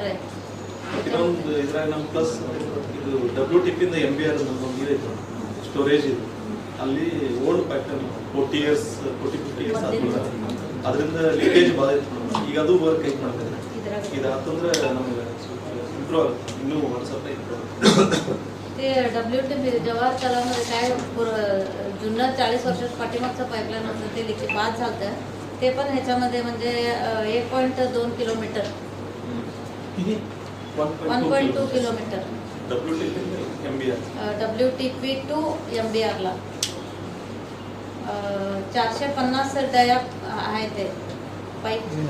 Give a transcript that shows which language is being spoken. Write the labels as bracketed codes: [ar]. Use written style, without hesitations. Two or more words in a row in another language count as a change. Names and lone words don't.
[kn] ಇನ್ನೊಂದು ಇದ್ರಾಗ ನಮ್ಮ ಪ್ಲಸ್ ಇದು WTP ಇಂದ MBR ಒಂದು ಇದೈತೆ ಸ್ಟೋರೇಜ್ ಇದು. ಅಲ್ಲಿ [en] old pattern [kn] 40 years 40-50 years ಆದ್ಮೇಲೆ ಅದರಿಂದ ಲೀಕೇಜ್ ಭಾಳ ಐತೆ. ಈಗ ಅದು ವರ್ಕ್ ಐತೆ ಮಾಡ್ತಾರೆ. ಇದು ಆತಂದ್ರೆ ನಮಗೆ ಇಂಪ್ರೂವ್ ಆಗುತ್ತೆ, ಇನ್ನೂ ಒಂದು ಸ್ವಲ್ಪ ಇಂಪ್ರೂವ್ ಆಗುತ್ತೆ. [mr] ते WTP जवाहर तलावामध्ये काय जुनं 40 वर्षात पाठीमागचं पाईपलाईन होतं ते लिकेज बाद झालं. ते पण ह्याच्यामध्ये म्हणजे 1.2 किलोमीटर 1.2 किलोमीटर WTP टू MBR ला 450 डया आहे ते पाईप.